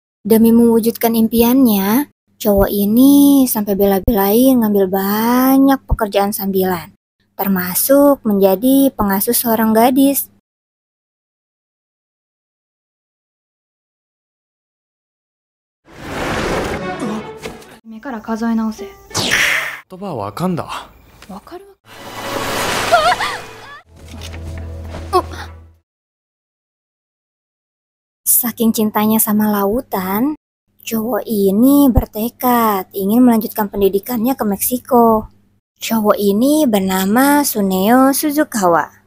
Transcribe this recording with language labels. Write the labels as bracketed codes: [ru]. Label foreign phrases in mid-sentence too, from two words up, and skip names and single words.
[id] Demi mewujudkan impiannya, cowok ini sampai bela-belain ngambil banyak pekerjaan sambilan, termasuk menjadi pengasuh seorang gadis. [ja] 目から数え直せ。言葉わかんだ。わかるわ。 [id] Saking cintanya sama lautan, cowok ini bertekad ingin melanjutkan pendidikannya ke Meksiko. Cowok ini bernama Suneo Suzukawa.